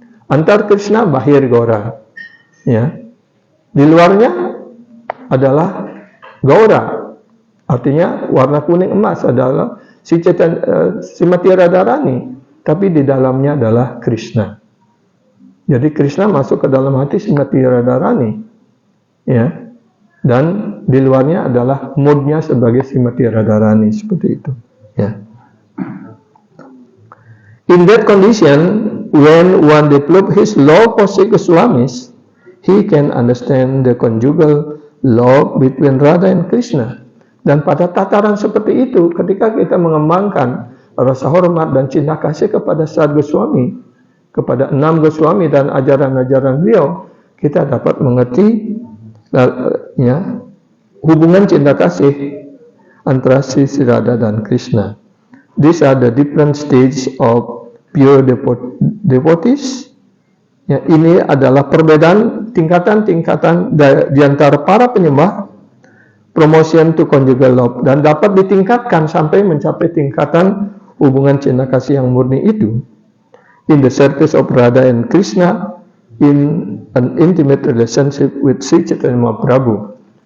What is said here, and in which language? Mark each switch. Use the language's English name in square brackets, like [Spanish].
[Indonesian] Antar Krishna Bahir Gaura, ya. Di luarnya adalah Gaura, artinya warna kuning emas adalah si Srimati Radharani, tapi di dalamnya adalah Krishna. Jadi Krishna masuk ke dalam hati Srimati Radharani, ya, dan di luarnya adalah moodnya sebagai Srimati Radharani, seperti itu, ya. [English] In that condition, when one develop his love for Sri Goswamis, he can understand the conjugal love between Radha and Krishna. [Indonesian] Dan pada tataran seperti itu, ketika kita mengembangkan rasa hormat dan cinta kasih kepada Sad Goswami, kepada 6 Goswami dan ajaran-ajaran beliau, kita dapat mengerti, ya, hubungan cinta kasih antara Sri Radha dan Krishna. [English] These are the different stages of pure devotees. [Indonesian] Ya, ini adalah perbedaan tingkatan-tingkatan di antara para penyembah, [English] promotion to conjugal love, [Indonesian] dan dapat ditingkatkan sampai mencapai tingkatan hubungan cinta kasih yang murni itu. [English] In the service of Radha and Krishna, in an intimate relationship with Sri Chaitanya Mahaprabhu.